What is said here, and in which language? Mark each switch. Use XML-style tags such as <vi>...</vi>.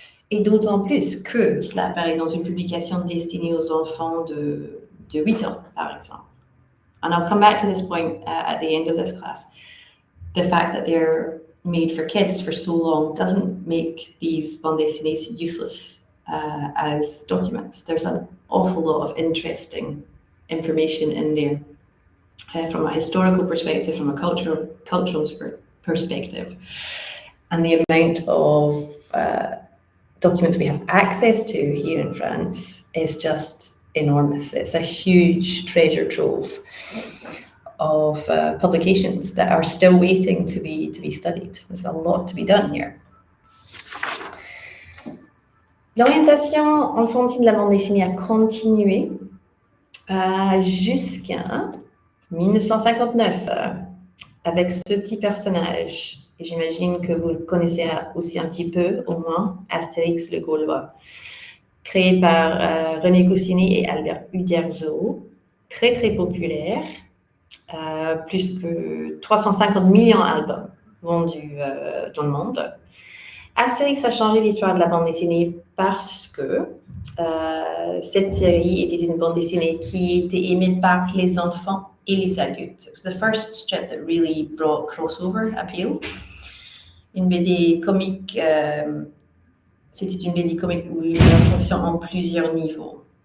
<fr>Et d'autant plus que cela apparaît dans une publication destinée aux enfants de 8 ans, par exemple.</fr> <en>And I'll come back to this point at the end of this class. The fact that they're made for kids for so long doesn't make these bandes dessinées useless as documents. There's an awful lot of interesting information in there from a historical perspective, from a cultural perspective. And the amount of documents we have access to here in France is just enormous. It's a huge treasure trove of publications that are still waiting to be studied. There's a lot to be done here.</en> <fr>L'orientation enfantine de la bande dessinée a continué jusqu'à 1959 avec ce petit personnage. Et j'imagine que vous le connaissez aussi un petit peu, au moins, Astérix le Gaulois, créé par René Goscinny et Albert Uderzo, très très populaire, plus que 350 millions d'albums vendus dans le monde. Astérix a changé l'histoire de la bande dessinée parce que cette série était une bande dessinée qui était aimée par les enfants et les adultes.</fr> <en>It was the first strip that really brought crossover appeal.</en> <fr>Une BD comique, c'était une BD comique où il fonctionne en plusieurs niveaux.</fr>